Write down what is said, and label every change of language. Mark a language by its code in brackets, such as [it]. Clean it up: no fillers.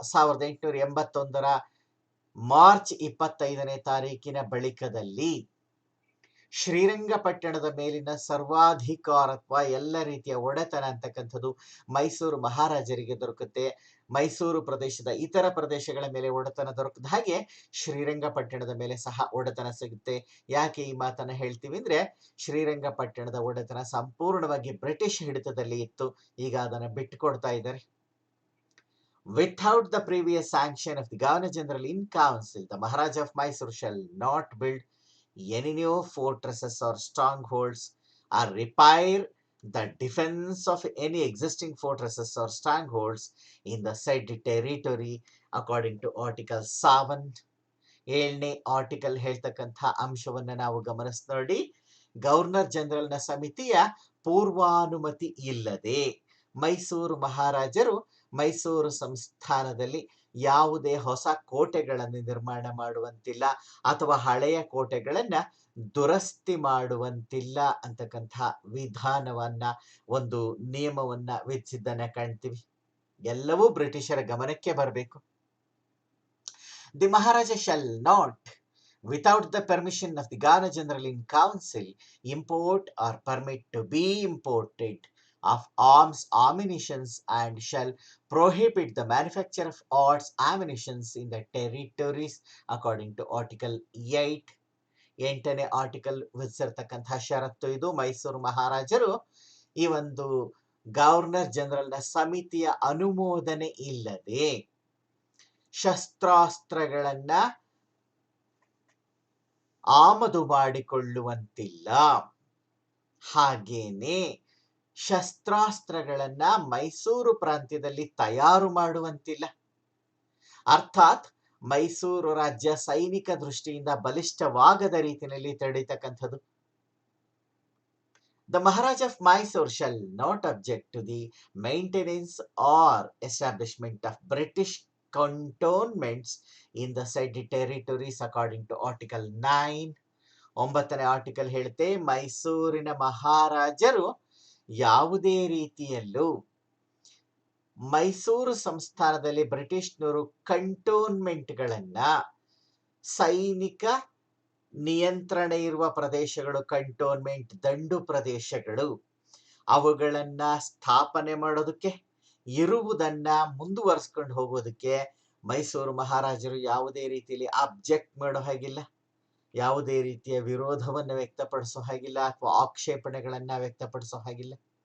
[kn] 1881 March 25ನೇ ತಾರೀಕಿನ ಬಳಿಕದಲ್ಲಿ ಶ್ರೀರಂಗಪಟ್ಟಣದ ಮೇಲಿನ ಸರ್ವಾಧಿಕಾರತ್ವ, ಎಲ್ಲ ರೀತಿಯ ಒಡೆತನ ಅಂತಕ್ಕಂಥದ್ದು ಮೈಸೂರು ಮಹಾರಾಜರಿಗೆ ದೊರಕುತ್ತೆ. ಮೈಸೂರು ಪ್ರದೇಶದ ಇತರ ಪ್ರದೇಶಗಳ ಮೇಲೆ ಒಡೆತನ ದೊರಕದ ಹಾಗೆ ಶ್ರೀರಂಗಪಟ್ಟಣದ ಮೇಲೆ ಸಹ ಒಡೆತನ ಸಿಗುತ್ತೆ. ಯಾಕೆ ಈ ಮಾತನ್ನ ಹೇಳ್ತೀವಿ ಅಂದ್ರೆ, ಶ್ರೀರಂಗಪಟ್ಟಣದ ಒಡೆತನ ಸಂಪೂರ್ಣವಾಗಿ ಬ್ರಿಟಿಷ್ ಹಿಡಿತದಲ್ಲಿ ಇತ್ತು, ಈಗ ಅದನ್ನ ಬಿಟ್ಟುಕೊಡ್ತಾ ಇದ್ದಾರೆ. [en] Without the previous sanction of the Governor General in Council, the Maharaja of Mysore shall not build any new fortresses or strongholds or repair the defense of any existing fortresses or strongholds in the said territory according to Article 7. [kn] 7ನೇ article ಹೇಳ್ತಕ್ಕಂಥ ಅಂಶವನ್ನ ನಾವು ಗಮನಿಸ್ ನೋಡಿ. Governor ಜನರಲ್ನ ಸಮಿತಿಯ ಪೂರ್ವಾನುಮತಿ ಇಲ್ಲದೆ ಮೈಸೂರು ಮಹಾರಾಜರು ಮೈಸೂರು ಸಂಸ್ಥಾನದಲ್ಲಿ ಯಾವುದೇ ಹೊಸ ಕೋಟೆಗಳನ್ನು ನಿರ್ಮಾಣ ಮಾಡುವಂತಿಲ್ಲ ಅಥವಾ ಹಳೆಯ ಕೋಟೆಗಳನ್ನ ದುರಸ್ತಿ ಮಾಡುವಂತಿಲ್ಲ ಅಂತಕ್ಕಂಥ ವಿಧಾನವನ್ನ, ಒಂದು ನಿಯಮವನ್ನ ವಿಧಿಸಿದ್ದನ್ನ ಕಾಣ್ತೀವಿ. ಎಲ್ಲವೂ ಬ್ರಿಟಿಷರ ಗಮನಕ್ಕೆ ಬರಬೇಕು. [en] The Maharaja shall not, without the permission of the Governor General in Council, import or permit to be imported of arms, ammunitions, and shall prohibit the manufacture of arms, ammunitions in the territories according to Article 8. [kn] 8ನೇ article ವಿಧಿಸಿರ್ತಕ್ಕಂಥ ಷರತ್ತು ಇದು. ಮೈಸೂರು ಮಹಾರಾಜರು ಈ ಒಂದು governor ಜನರಲ್ನ ಸಮಿತಿಯ ಅನುಮೋದನೆ ಇಲ್ಲದೆ ಶಸ್ತ್ರಾಸ್ತ್ರಗಳನ್ನ ಆಮದು ಮಾಡಿಕೊಳ್ಳುವಂತಿಲ್ಲ, ಹಾಗೇನೆ ಶಸ್ತ್ರಾಸ್ತ್ರಗಳನ್ನ ಮೈಸೂರು ಪ್ರಾಂತ್ಯದಲ್ಲಿ ತಯಾರು ಮಾಡುವಂತಿಲ್ಲ. ಅರ್ಥಾತ್ ಮೈಸೂರು ರಾಜ್ಯ ಸೈನಿಕ ದೃಷ್ಟಿಯಿಂದ ಬಲಿಷ್ಠವಾಗದ ರೀತಿಯಲ್ಲಿ ತಡೀತಕ್ಕಂಥದ್ದು. [en] The Maharaja of Mysore shall not object to the maintenance or establishment of British cantonments in the said territories according to Article 9. [kn] 9ನೇ article ಹೇಳುತ್ತೆ, ಮೈಸೂರಿನ ಮಹಾರಾಜರು ಯಾವುದೇ ರೀತಿಯಲ್ಲೂ ಮೈಸೂರು ಸಂಸ್ಥಾನದಲ್ಲಿ ಬ್ರಿಟಿಷ್ನವರು ಕಂಟೋನ್ಮೆಂಟ್ಗಳನ್ನ, ಸೈನಿಕ ನಿಯಂತ್ರಣ ಇರುವ ಪ್ರದೇಶಗಳು, ಕಂಟೋನ್ಮೆಂಟ್ ದಂಡು ಪ್ರದೇಶಗಳು, ಅವುಗಳನ್ನ ಸ್ಥಾಪನೆ ಮಾಡೋದಕ್ಕೆ, ಇರುವುದನ್ನ ಮುಂದುವರಿಸ್ಕೊಂಡು ಹೋಗೋದಕ್ಕೆ ಮೈಸೂರು ಮಹಾರಾಜರು ಯಾವುದೇ ರೀತಿಯಲ್ಲಿ ಅಬ್ಜೆಕ್ಟ್ ಮಾಡೋ ಹಾಗಿಲ್ಲ, ಯಾವುದೇ ರೀತಿಯ ವಿರೋಧವನ್ನು ವ್ಯಕ್ತಪಡಿಸೋ ಹಾಗಿಲ್ಲ ಅಥವಾ ಆಕ್ಷೇಪಣೆಗಳನ್ನ ವ್ಯಕ್ತಪಡಿಸೋ ಹಾಗಿಲ್ಲ.